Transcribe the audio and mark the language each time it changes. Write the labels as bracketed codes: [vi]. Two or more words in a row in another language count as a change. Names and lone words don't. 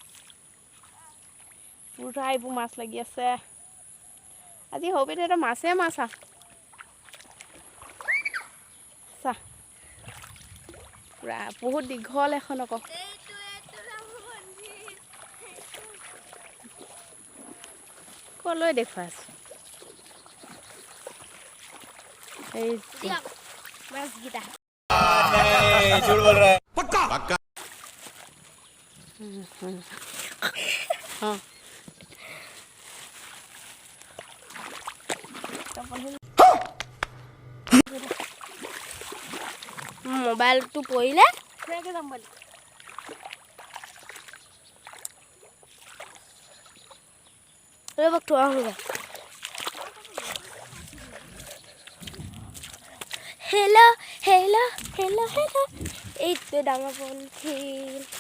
[as] পূৰা এইবোৰ মাছ লাগি আছে আজি সৰুতে এটা মাছেই মাছ চা পূৰা বহুত দীঘল এখন আকৌ ক'লৈ দেখুৱাইছোঁ এই মাছকেইটা [hi] झूठ बोल रहा है पक्का पक्का हाँ [as] মোবাইলটো পৰিলে ৰ'ব থোৱা হ'লে [en] hello hello hello hello' [as] এইটো ডাঙৰ পলিথিন